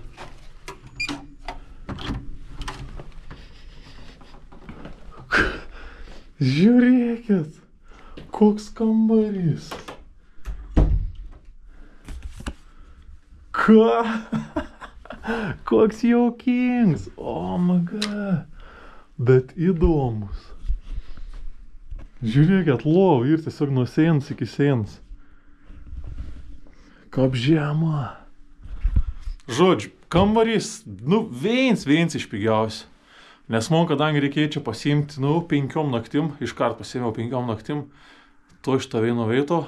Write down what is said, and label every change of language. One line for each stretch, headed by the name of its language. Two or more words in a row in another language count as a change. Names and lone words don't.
Lithuanian: Žiūrėkit, koks kambarys. Ką? Koks jaukingas.
English: Oh my god.
Lithuanian: Bet įdomus. Žiūrėkit, lova ir tiesiog nuo sienos iki sienos. Kaip žema. Žodžiu, kambarys, nu, viens iš pigiausių. Nes man, kadangi reikėjo čia pasiimti, 5 naktim, iškart pasiėmiau 5 naktim, to iš tą vieno veito.